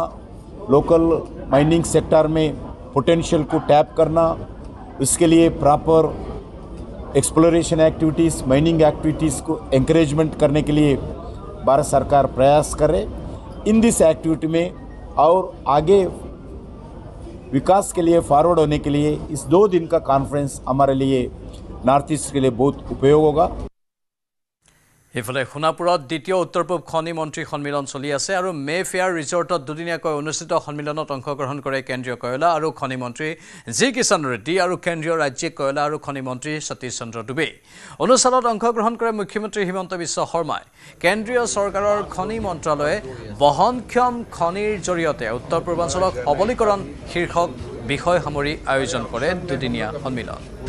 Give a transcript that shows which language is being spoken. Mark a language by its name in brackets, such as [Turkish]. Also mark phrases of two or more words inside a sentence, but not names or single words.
[English] local mining sector [Hindi] में पोटेंशियल को टैप करना उसके लिए [English] proper exploration activities mining activities [Hindi] को एंकरेजमेंट करने के लिए भारत सरकार प्रयास करे [English] in this activity [Hindi] में और आगे विकास के लिए फॉरवर्ड होने के लिए इस 2 दिन का कॉन्फ्रेंस हमारे लिए नॉर्थ ईस्ट के लिए बहुत उपयोग होगा [Assamese] ইফালে সোণাপুৰত দ্বিতীয় উত্তৰ পূব খনি মন্ত্ৰী সন্মিলন চলি আছে আৰু মে ফেয়াৰ ৰিজৰ্টত দুদিনীয়াকৈ অনুষ্ঠিত সন্মিলনত অংশগ্ৰহণ কৰে কেন্দ্ৰীয় কয়লা আৰু খনি মন্ত্ৰী জি কিষণ ৰেড্ডী আৰু কেন্দ্ৰীয় ৰাজ্যিক কয়লা আৰু খনি মন্ত্ৰী সতীশ চন্দ্ৰ দুবে অনুষ্ঠানত অংশগ্ৰহণ কৰে মুখ্যমন্ত্ৰী হিমন্ত বিশ্ব শৰ্মাই কেন্দ্ৰীয় চৰকাৰৰ খনি মন্ত্ৰালয়ে বহনক্ষম খনিৰ জৰিয়তে উত্তৰ পূৰ্বাঞ্চলক সবলীকৰণ শীৰ্ষক বিষয় সামৰি আয়োজন কৰে দুদিনীয়া সন্মিলন